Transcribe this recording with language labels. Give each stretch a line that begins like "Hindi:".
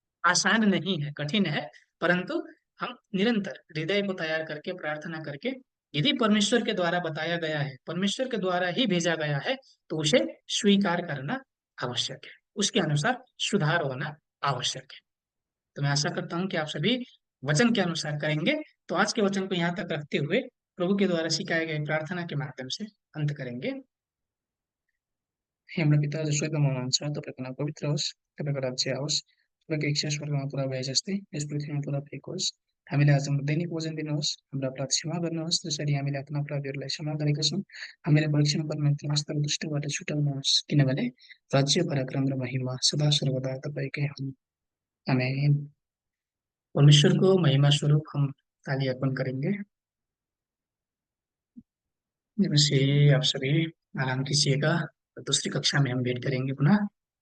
Hindi: आसान नहीं है, कठिन है, परंतु हम निरंतर हृदय को तैयार करके प्रार्थना करके, यदि परमेश्वर के द्वारा बताया गया है, परमेश्वर के द्वारा ही भेजा गया है, तो उसे स्वीकार करना आवश्यक है, उसके अनुसार सुधार होना आवश्यक है। तो मैं आशा करता हूँ कि आप सभी वचन के अनुसार करेंगे। तो आज के वचन को यहाँ तक रखते हुए प्रभु के द्वारा सिखाए गए प्रार्थना के माध्यम से अंत करेंगे।
Nepali: हे हाम्रो पिता जो स्वर्गमा हुनुहुन्छ, तपाईँको नाम पवित्र होस्, तपाईँको राज्य आओस्, तपाईँको इच्छा स्वर्गमा पुरा भए जस्तै यस पृथ्वीमा पुरा भएको होस्। हामीलाई आज हाम्रो दैनिक भोजन दिनुहोस्, हाम्रो अपराध क्षमा गर्नुहोस् जसरी हामीले आफ्ना अपराधीहरूलाई क्षमा गरेका छौँ। हामीलाई परीक्षामा पर्नुहुन्न तर दुष्टबाट छुटाउनुहोस्, किनभने राज्य पराक्रम र महिमा सदा सर्वदा तपाईँकै हुन्। आमेन।
Hindi: परमेश्वर को महिमा स्वरूप हम ताली अर्पण करेंगे। नमस्ते, आप सभी आराम कीजिएगा। दूसरी कक्षा में हम भेंट करेंगे पुनः।